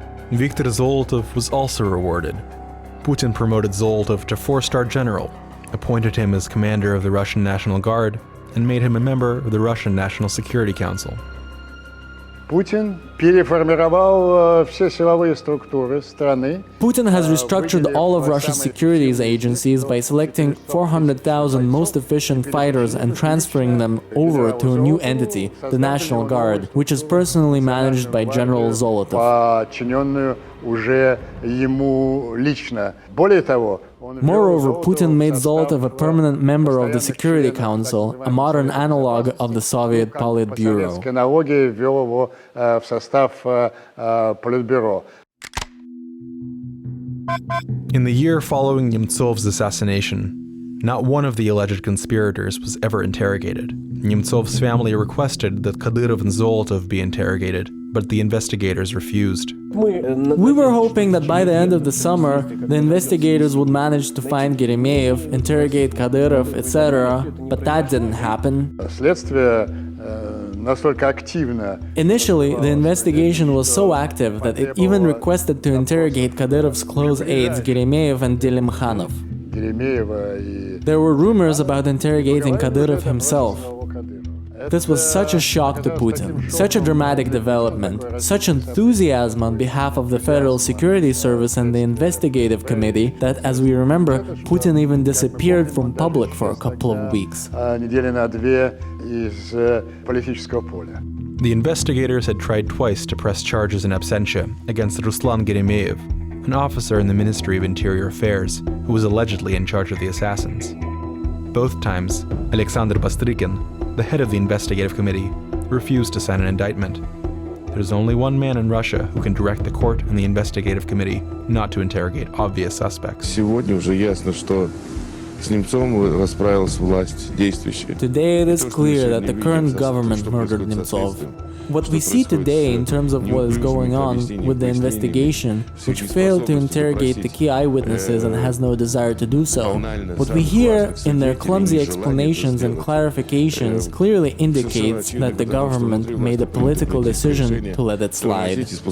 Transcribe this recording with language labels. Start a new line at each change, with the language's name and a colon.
English: Viktor Zolotov was also rewarded. Putin promoted Zolotov to 4-star general, appointed him as commander of the Russian National Guard, and made him a member of the Russian National Security Council.
Russian: Putin переформировал все силовые структуры страны.
English: Putin has restructured all of Russia's securities agencies by selecting 400,000 most efficient fighters and transferring them over to a new entity, the National Guard, which is personally managed by General Zolotov.
Russian: Подчиненную уже ему лично. Более того,
English: Moreover, Putin made Zolotov a permanent member of the Security Council, a modern analog of the Soviet Politburo.
Russian: по аналогии ввел его в состав Политбюро.
English: In the year following Nemtsov's assassination, not one of the alleged conspirators was ever interrogated. Nemtsov's family requested that Kadyrov and Zolotov be interrogated, but the investigators refused. We were hoping that by the end of the summer, the investigators would manage to find Geremeyev, interrogate Kadyrov, etc., but that didn't happen.
Russian: Следствие настолько активно.
English: Initially, the investigation was so active that it even requested to interrogate Kadyrov's close aides Geremeyev and Delimkhanov.
Russian: Еремеева и
English: There were rumors about interrogating Kadyrov himself. This was such a shock to Putin, such a dramatic development, such enthusiasm on behalf of the Federal Security Service and the Investigative Committee that, as we remember, Putin even disappeared from public for a couple of weeks.
Russian: недели на две из политического поля.
English: The investigators had tried twice to press charges in absentia against Ruslan Geremeyev, an officer in the Ministry of Interior Affairs who was allegedly in charge of the assassins. Both times, Alexander Bastrykin, the head of the investigative committee, refused to sign an indictment. There's only one man in Russia who can direct the court and the investigative committee not to interrogate obvious suspects.
Russian: Сегодня уже ясно, что с Немцовым расправилась власть действующая.
English: Today it is clear that the current government murdered Nemtsov. What we see today in terms of what is going on with the investigation, which failed to interrogate the key eyewitnesses and has no desire to do so, what we hear in their clumsy explanations and clarifications clearly indicates that the government made a political decision to let it slide.